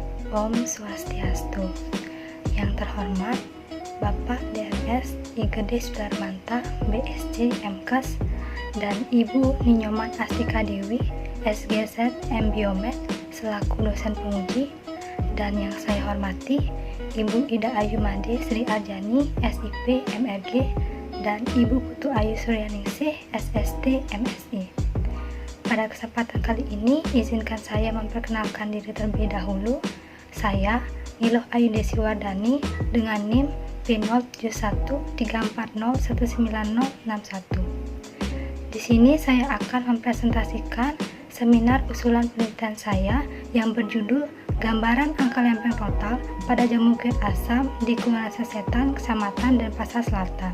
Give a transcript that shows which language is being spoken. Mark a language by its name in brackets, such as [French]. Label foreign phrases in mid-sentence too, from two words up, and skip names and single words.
[Balinese] Om Swastiastu. [Indonesian] Yang terhormat Bapak DMS Igede Sudarmanta, BSc MKes, dan Ibu Ninyoman Astika Dewi, SGZ M Biomed, selaku dosen penguji, dan yang saya hormati Ibu Ida Ayu Made Sri Arjani, SIP MRG, dan Ibu Putu Ayu Suryaningsih, SST MSI. Pada kesempatan kali ini, izinkan saya memperkenalkan diri terlebih dahulu. Saya Niloh Ayu Desi Wardani dengan NIM P07134019061. Di sini saya akan mempresentasikan seminar usulan penelitian saya yang berjudul Gambaran Angka Lempeng Total pada Jamu Kunyit Asam di Kelurahan Sesetan, Kecamatan Denpasar Selatan.